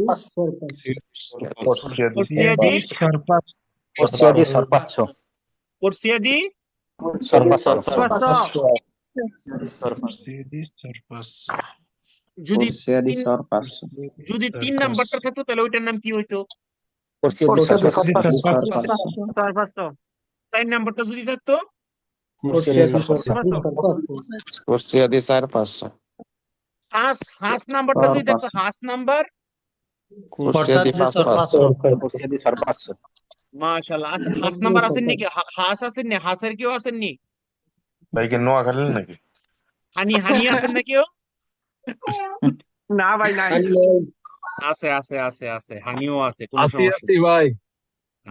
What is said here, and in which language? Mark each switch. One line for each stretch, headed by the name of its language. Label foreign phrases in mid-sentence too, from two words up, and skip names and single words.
Italian: corsia di Corsia di sorpasso. corsia di Sorpasso. 500
Bangla: যদি
Italian: Corsia di
Bangla: তিন-
Italian: sorpasso.
Bangla: যদি 3 নাম্বারটা থাকতো তাহলে ওইটার নাম কি হইতো?
Italian: Corsia di Corsia di sorpasso. sorpasso. 500
Bangla: 4 নাম্বারটা যদি থাকতো
Italian: Corsia di sorpasso. Corsia di sorpasso.
Bangla: হাঁস নাম্বারটা যদি থাকতো
Italian: সরপাসো।
Bangla: হাঁস নাম্বার।
Italian: Corsia di sorpasso. Corsia di sorpasso.
Bangla: মাশাআল্লাহ, হাঁস নাম্বার আছেন নাকি? হাঁস আছেন নি? হাঁসের কেউ আছেন নি? ভাই কি নোয়াখালীর নাকি? হানি হানি আছেন না কেউ? না ভাই নাই আছে আছে আছে আছে, হানিও আছে, কোনো সমস্যা নেই। ভাই আছে।